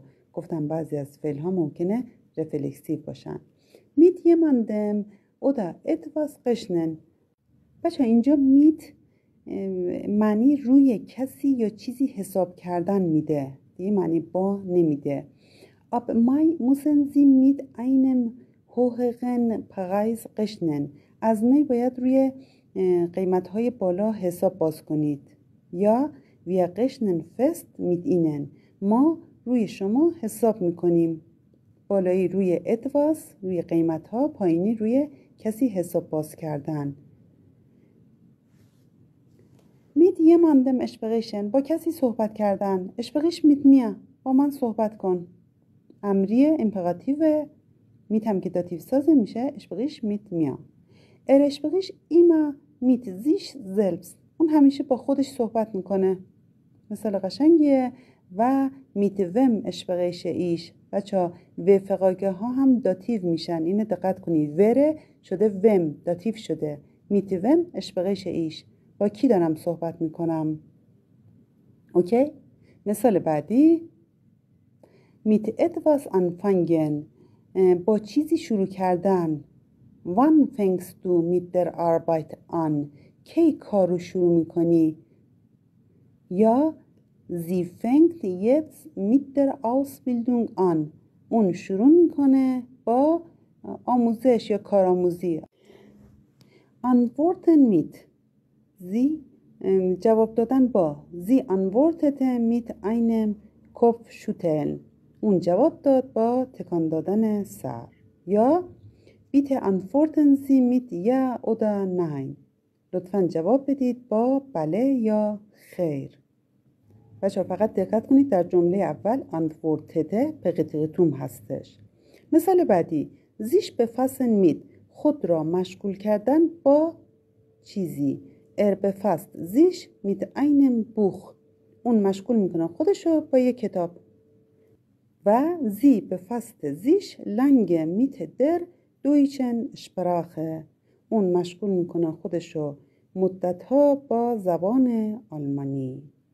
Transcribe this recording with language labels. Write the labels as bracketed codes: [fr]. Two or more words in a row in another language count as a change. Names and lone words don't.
[fa] گفتم بعضی از فعل ها ممکنه رفلکسیو باشن. [de] mit jemandem oder etwas rechnen. [fa] بچه اینجا میت معنی روی کسی یا چیزی حساب کردن میده، دیگه معنی با نمیده. [de] ab mai müssen Sie mit einem höheren Preis rechnen. [fa] از می باید روی قیمت‌های بالا حساب باز کنید. [de] یا wir rechnen fest mit Ihnen. [fa] ما روی شما حساب میکنیم. بالایی روی etwas روی قیمت‌ها، پایینی روی کسی حساب باز کردن. [de] mit jemandem sprechen [fa] با کسی صحبت کردن. [de] sprich mit mir [fa] با من صحبت کن. امریه امپراتیو میتم که داتیو سازه میشه [de] sprich mit mir. sprich immer mit sich selbst [fa] اون همیشه با خودش صحبت میکنه. مثال قشنگیه. و [de] mit wem spreche ich. [fa] بچه و فقاگه ها هم داتیو میشن. اینه دقت کنید. وره شده وم داتیو شده. [de] mit wem spreche ich [fa] با کی دارم صحبت میکنم؟ اوکی؟ مثال بعدی [de] mit etwas anfangen [fa] با چیزی شروع کردن. [de] wann fängst du mit der Arbeit an [fa] کی کار رو شروع میکنی؟ [de] یا Sie fängt jetzt mit der Ausbildung an. [fa] اون شروع میکنه با آموزش یا کارآموزی. [de] Antworten mit. Sie [fa] جواب دادن با. [de] Sie antwortete mit einem Kopfschütteln. [fa] اون جواب داد با تکان دادن سر. [de] یا bitte antworten Sie mit ja oder nein. [fa] لطفاً جواب بدید با بله یا خیر. بچه فقط دقت کنید در جمله اول antwortete به قطعتوم هستش. مثال بعدی [de] sich befassen mit. [fa] خود را مشغول کردن با چیزی. [de] befasst sich mit einem Buch. [fa] اون مشغول میکنه خودشو با یک کتاب. [de] و sie befasste sich lange mit der deutschen Sprache. [fa] اون مشغول میکنه خودشو مدتها با زبان آلمانی.